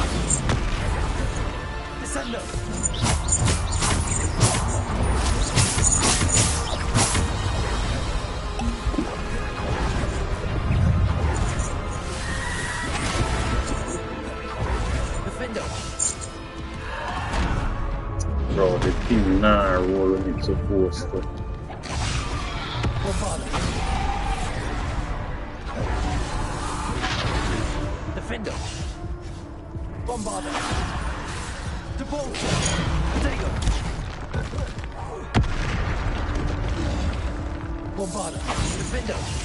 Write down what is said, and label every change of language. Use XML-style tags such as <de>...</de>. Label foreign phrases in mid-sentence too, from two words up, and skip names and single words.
<en>Descendo. Defender. Bro, the team now rolling it supposed to. Bombarda. Defender. Bombarda. Depulso. Potato. Bombarda. Defender.</en>